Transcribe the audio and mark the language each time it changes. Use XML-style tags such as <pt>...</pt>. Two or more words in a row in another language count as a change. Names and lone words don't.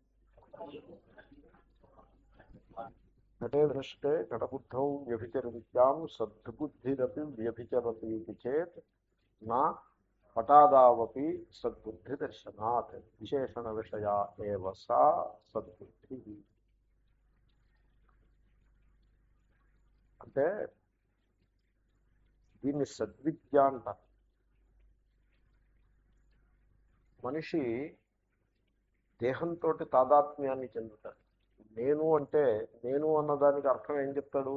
<sa>घटे दृष्टे घटबुद्धौ व्यभिचरन्त्यां सद्बुद्धिरपि व्यभिचरतीति चेत् न पटादावपि सद्बुद्धिदर्शनात् विशेषणविषया एव सा सद्बुद्धिः।</sa> <te>అంటే దీన్ని సద్విద్య అంటారు. మనిషి దేహంతో తాదాత్మ్యాన్ని చెందుతాడు. నేను అంటే నేను అన్నదానికి అర్థం ఏం చెప్తాడు?</te>